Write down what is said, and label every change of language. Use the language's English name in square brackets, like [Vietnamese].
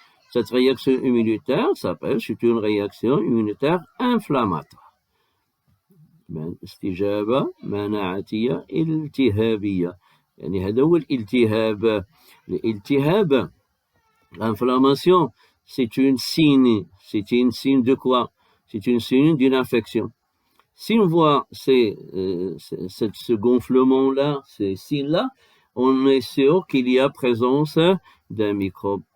[French] Cette réaction immunitaire c'est une réaction immunitaire inflammatoire. [Arabic] استجابة مناعتية التهابية. يعني هذا هو الالتهاب. [French] L'inflammation, c'est une signe de quoi? C'est une signe d'une infection. Si on voit ce gonflement-là, ces signes-là, on est sûr qu'il y a présence d'un microbe.